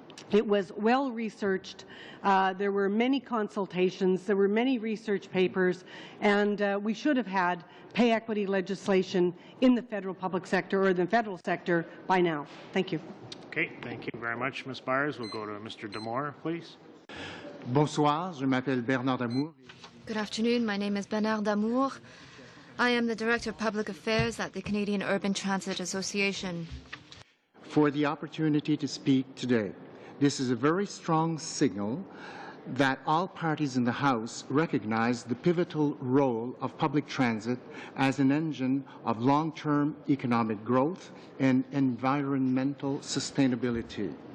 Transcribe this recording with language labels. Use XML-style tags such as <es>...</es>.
<en>It was well researched. There were many consultations. There were many research papers, and we should have had pay equity legislation in the federal public sector or the federal sector by now. Thank you. Okay, thank you very much, Ms. Byers. We'll go to Mr. Damore, please.</en> <fr>Bonsoir, je m'appelle Bernard Damour.</fr> <en>Good afternoon. My name is Bernard Damour. I am the Director of Public Affairs at the Canadian Urban Transit Association. For the opportunity to speak today. This is a very strong signal that all parties in the House recognize the pivotal role of public transit as an engine of long-term economic growth and environmental sustainability.</en>